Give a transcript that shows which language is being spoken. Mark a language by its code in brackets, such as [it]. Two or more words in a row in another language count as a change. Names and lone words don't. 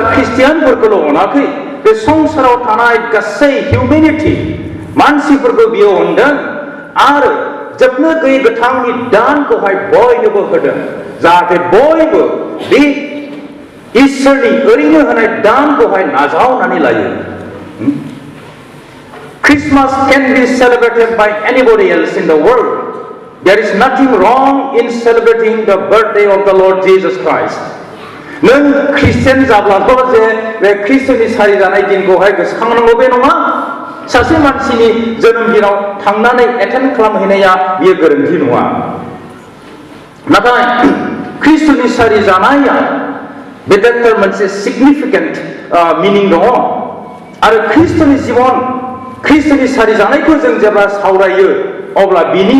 [brx] ख्रिस्टियानफोरखौल' अनाखै बे संसाराव थानाय गासै हिउमेनिटी मानसिफोरखौ बियो अनदों आरो जोबनो गैयै गोथांनि दानखौहाय बयनोबो होदों जाहाथे बयबो बे इसोरनि ओरैनो होनाय दानखौहाय नाजावनानै लायो [en] Christmas can be celebrated by anybody else in the world. There is nothing wrong in celebrating the birthday of the Lord Jesus Christ. [brx] नों ख्रिस्टियान जाब्लाथ' जे बे ख्रिस्टनि सारि जानाय दिनखौहाय गोसोखांनांगौ बे नङा सासे मानसिनि जोनोम दिनाव थांनानै एटेन्ड खालामहैनाया बियो गोरोन्थि नङा नाथाय ख्रिस्टनि सारि जानाया बेटार मोनसे [en] significant meaning [brx] दङ आरो ख्रिस्टनि जिबन ख्रिस्टनि सारि जानायखौ जों जेब्ला सावरायो अब्ला बिनि